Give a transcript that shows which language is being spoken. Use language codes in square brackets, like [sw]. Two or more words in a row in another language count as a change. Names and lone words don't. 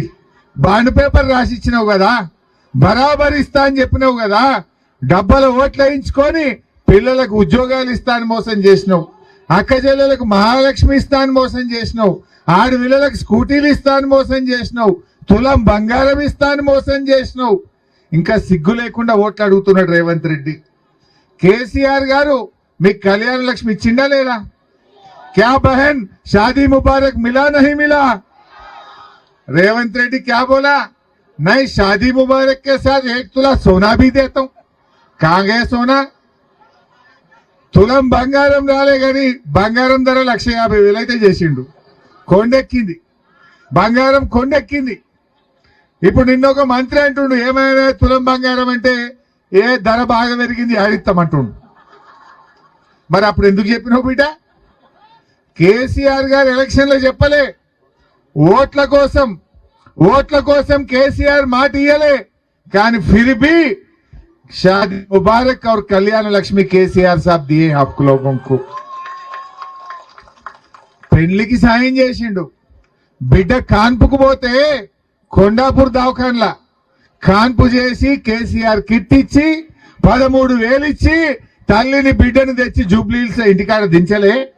[en] bond paper [te] రాసి ఇచ్చినావు కదా, బరాబర్ ఇస్తా అని చెప్పినావు కదా, డబ్బల ఓట్లు వేయించుకొని పిల్లలకు ఉద్యోగాలు ఇస్తా అని మోసం చేసినావు, అక్క చెల్లెలకు మహాలక్ష్మి ఇస్తా అని మోసం చేసినావు, ఆడపిల్లలకు స్కూటీలు ఇస్తా అని మోసం చేసినావు, తులం బంగారం ఇస్తా అని మోసం చేసినావు. ఇంకా సిగ్గు లేకుండా ఓట్లు అడుగుతున్నాడు రేవంత్ రెడ్డి. కేసీఆర్ గారు మీకు కళ్యాణ లక్ష్మి ఇచ్చిండా లేదా? [hi] क्या बहन शादी मुबारक मिला नहीं मिला? रेवंत रेड्डी क्या बोला, नहीं शादी मुबारक के साथ 1 तुला सोना भी देता हूं. कहां गए सोना? [te] తులం బంగారం రాలే గాని బంగారం ధర 150,000 అయితే చేసిండు. కొండెక్కింది బంగారం, కొండెక్కింది. ఇప్పుడు నిన్న ఒక మంత్రి అంటుండు, ఏమైనా తులం బంగారం అంటే ఏ ధర బాగా పెరిగింది ఆడిస్తామంటుండు. మరి అప్పుడు ఎందుకు చెప్పినావు బిడ్డ? కేసీఆర్ గారు ఎలక్షన్ లో చెప్పలే, ఓట్ల కోసం కేసీఆర్ మాట ఇయ్యలే. [hi] కానీ फिर भी शादी मुबारक और कल्याण लक्ष्मी केसीआर साहब दिए आपको लोगों को. [te] పెళ్లికి సాయం చేసిండు. బిడ్డ కాన్పుకు పోతే కొండాపూర్ దవాఖానలా కాన్పు చేసి కేసీఆర్ కిట్ ఇచ్చి 13,000 ఇచ్చి తల్లిని బిడ్డను తెచ్చి జూబ్లీహిల్స్ ఇంటికాడ దించలే.